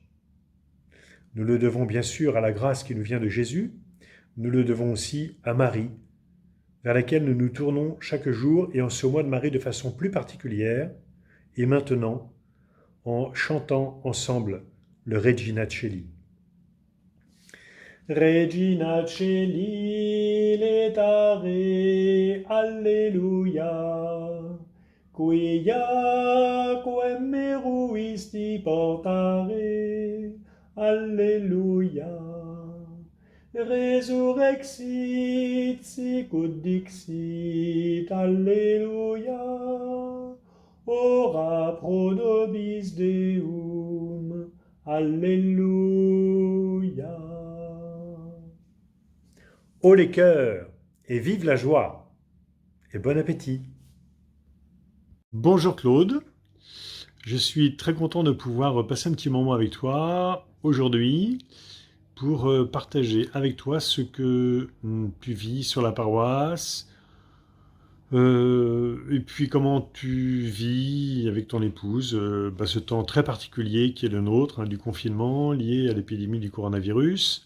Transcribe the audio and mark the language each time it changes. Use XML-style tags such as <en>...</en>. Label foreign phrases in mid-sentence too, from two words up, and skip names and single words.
<fr>Nous le devons bien sûr à la grâce qui nous vient de Jésus, nous le devons aussi à Marie, vers laquelle nous nous tournons chaque jour et en ce mois de Marie de façon plus particulière, et maintenant en chantant ensemble le Regina Coeli.</fr> <la>Regina Coeli, letare, alleluia, quia quem meruisti portare, alleluia. Resurrexit, sicut dixit, alleluia. Ora pro nobis Deum, alléluia.</la> <fr>Haut les cœurs et vive la joie et bon appétit. Bonjour Claude, je suis très content de pouvoir passer un petit moment avec toi aujourd'hui pour partager avec toi ce que tu vis sur la paroisse, et puis comment tu vis avec ton épouse ce temps très particulier qui est le nôtre, du confinement lié à l'épidémie du coronavirus.</fr>